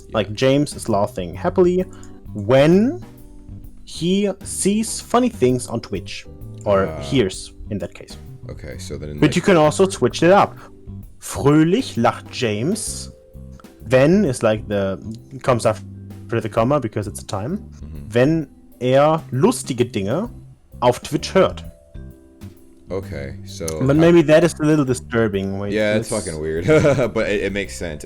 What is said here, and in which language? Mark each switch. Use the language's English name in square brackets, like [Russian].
[English] Like James is laughing happily when he sees funny things on Twitch. Or hears in that case. Okay, so then. But you can also switch it up. [German] Fröhlich lacht James. [English] Wenn is like comes after the comma because it's a time. [German] Wenn er lustige Dinge auf Twitch hört. [English] Okay, so. But maybe that is a little disturbing. Wait, yeah, it's fucking weird, but it makes sense.